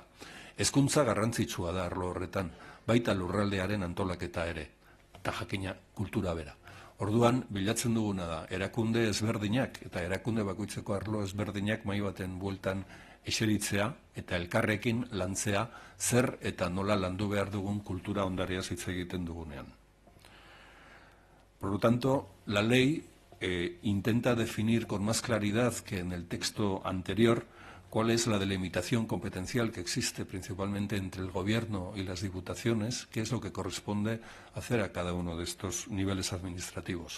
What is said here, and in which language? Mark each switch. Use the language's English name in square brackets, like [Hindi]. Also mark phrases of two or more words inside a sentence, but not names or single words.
[Basque] Hezkuntza garrantzitsua da arlo horretan, baita lurraldearen antolaketa ere, eta jakina kultura bera. Orduan, bilatzen duguna da, erakunde ezberdinak eta erakunde bakoitzeko arlo ezberdinak mahai baten bueltan eseritzea eta elkarrekin lantzea zer eta nola landu behar dugun kultura ondarea hitz egiten dugunean. [Spanish] Por lo tanto, la ley intenta definir con más claridad que en el texto anterior cuál es la delimitación competencial que existe principalmente entre el Gobierno y las diputaciones, qué es lo que corresponde hacer a cada uno de estos niveles administrativos.